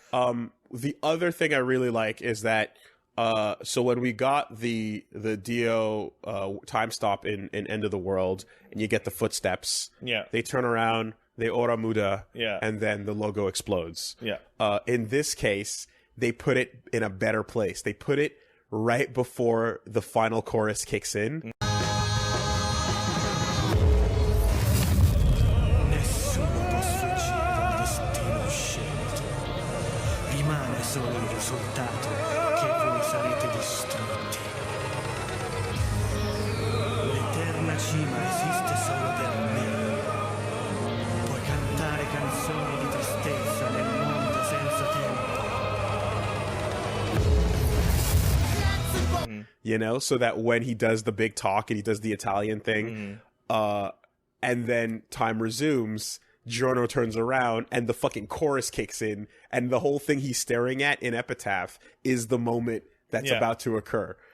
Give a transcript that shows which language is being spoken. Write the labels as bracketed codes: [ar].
[en] The other thing I really like is that So when we got the Dio time stop in End of the World, and you get the footsteps, they turn around, they ora muda, and then the logo explodes. In this case, they put it in a better place. They put it right before the final chorus kicks in. [it] Nessuno può sfuggire dal destino scelto. Rimane solo il risultato che voi sarete distrutti. L'eterna cima esiste solo per me. Puoi cantare canzoni di tristezza nel mondo senza tempo. [en] You know, so that when he does the big talk and he does the Italian thing, and then time resumes, Giorno turns around and the fucking chorus kicks in, and the whole thing he's staring at in Epitaph is the moment that's about to occur.